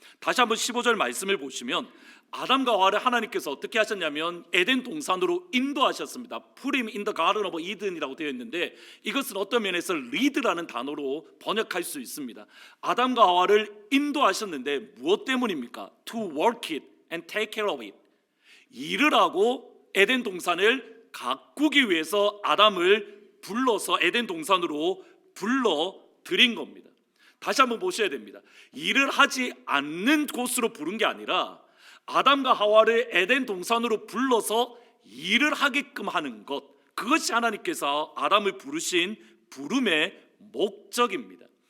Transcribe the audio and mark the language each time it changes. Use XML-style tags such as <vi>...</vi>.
<ko>다시 한번 15절 말씀을 보시면 아담과 하와를 하나님께서 어떻게 하셨냐면 에덴 동산으로 인도하셨습니다. Put him in the garden of Eden 이라고 되어 있는데 이것은 어떤 면에서 lead라는 단어로 번역할 수 있습니다. 아담과 하와를 인도하셨는데 무엇 때문입니까?</ko> <en>To work it and take care of it.</en> <ko>일을 하고 에덴 동산을 가꾸기 위해서 아담을 불러서 에덴 동산으로 불러들인 겁니다. 다시 한번 보셔야 됩니다. 일을 하지 않는 곳으로 부른 게 아니라 아담과 하와를 에덴 동산으로 불러서 일을 하게끔 하는 것, 그것이 하나님께서 아담을 부르신 부름의 목적입니다.</ko>